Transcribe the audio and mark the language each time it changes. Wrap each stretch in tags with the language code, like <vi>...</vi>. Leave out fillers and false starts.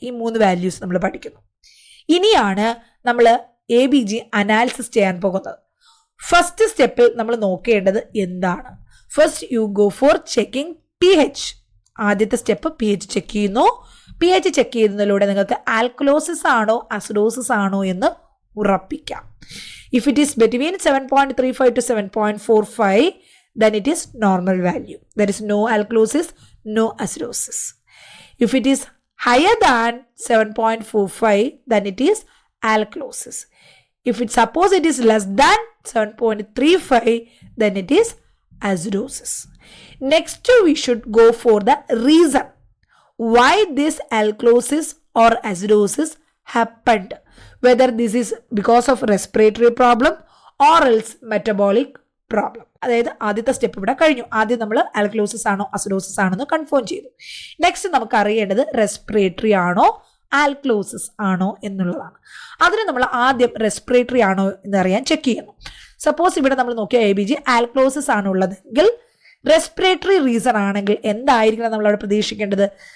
<ml>ഈ 3 വാല്യൂസ് നമ്മൾ പഠിക്കുന്നു. ഇനിയാണ് നമ്മൾ ABG അനാലിസിസ് ചെയ്യാൻ പോകുന്നത്. ഫസ്റ്റ് സ്റ്റെപ്പിൽ നമ്മൾ നോക്കേണ്ടത് എന്താണ്?</ml> <en>First you go for checking pH.</en> <ml>ആദ്യത്തെ സ്റ്റെപ്പ് pH ചെക്ക് ചെയ്യുന്നു. pH ചെക്ക് ചെയ്യുന്നതിലൂടെ നിങ്ങൾക്ക് ആൽക്കലോസിസ് ആണോ അസിഡോസിസ് ആണോ എന്ന് ഉറപ്പിക്കാം.</ml> <en>If it is between 7.35 to 7.45 then it is normal value. There is no alkalosis, no acidosis. If it is higher than 7.45 then it is alkalosis. If it suppose it is less than 7.35 then it is acidosis. Next we should go for the reason why this alkalosis or acidosis happened, whether this is because of respiratory problem or else metabolic problem.</en> <ml>അതായത് ആദ്യത്തെ step ഇവിടെ കഴിഞ്ഞു. ആദ്യം നമ്മൾ alkalosis ആണോ acidosis ആണെന്ന് confirm ചെയ്തു. Next നമുക്ക് അറിയേണ്ടത് റെസ്പിറേറ്ററി ആണോ ആൽക്കലോസിസ് ആണോ എന്നുള്ളതാണ്. അതിന് നമ്മൾ ആദ്യം റെസ്പിറേറ്ററി ആണോ എന്നറിയാൻ ചെക്ക് ചെയ്യുന്നു. സപ്പോസ് ഇവിടെ നമ്മൾ നോക്കിയ ABG ആൽക്കലോസിസ് ആണ് ഉള്ളതെങ്കിൽ റെസ്പിറേറ്ററി റീസൺ ആണെങ്കിൽ എന്തായിരിക്കണം നമ്മൾ അവിടെ പ്രതീക്ഷിക്കേണ്ടത്?</ml>